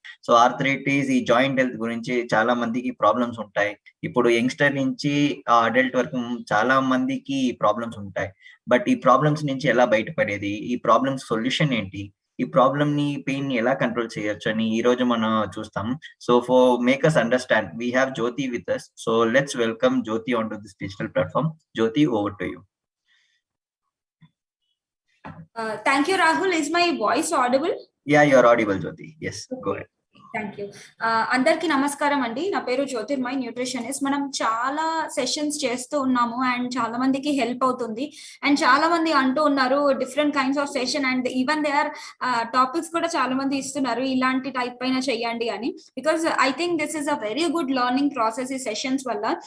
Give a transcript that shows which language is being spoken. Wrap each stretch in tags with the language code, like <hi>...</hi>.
<te>So arthritis ఈ joint health గురించి చాలా మందికి ప్రాబ్లమ్స్ ఉంటాయి. ఇప్పుడు యంగ్స్టర్ నుంచి అడల్ట్ వరకు చాలా మందికి ప్రాబ్లమ్స్ ఉంటాయి. బట్ ఈ ప్రాబ్లమ్స్ నుంచి ఎలా బయటపడేది? ఈ ప్రాబ్లమ్స్ సొల్యూషన్ ఏంటి? ఈ పెయిన్ ని ఎలా కంట్రోల్ చేయొచ్చు అని ఈ రోజు మనం చూస్తాం.</te> <en>So for make us understand, we have Jyoti with us. So let's welcome Jyoti onto this digital platform. Jyoti, over to you. Thank you, Rahul. Is my voice audible? Yeah, you are audible, Jyoti. Yes, go ahead. Thank you.</en> <te>అందరికీ నమస్కారం అండి. నా పేరు Jyotirmay, nutritionist. మనం చాలా sessions చేస్తూ ఉన్నాము and చాలా మందికి హెల్ప్ అవుతుంది. అండ్ చాలా మంది అంటూ ఉన్నారు</te> <en>different kinds of session and even they are topics</en> <te>కూడా చాలా మంది ఇస్తున్నారు ఇలాంటి టైప్ పైన చెయ్యండి అని.</te> <en>because I think this is a very good learning process</en> <te>ఈ సెషన్స్ వల్ల.</te>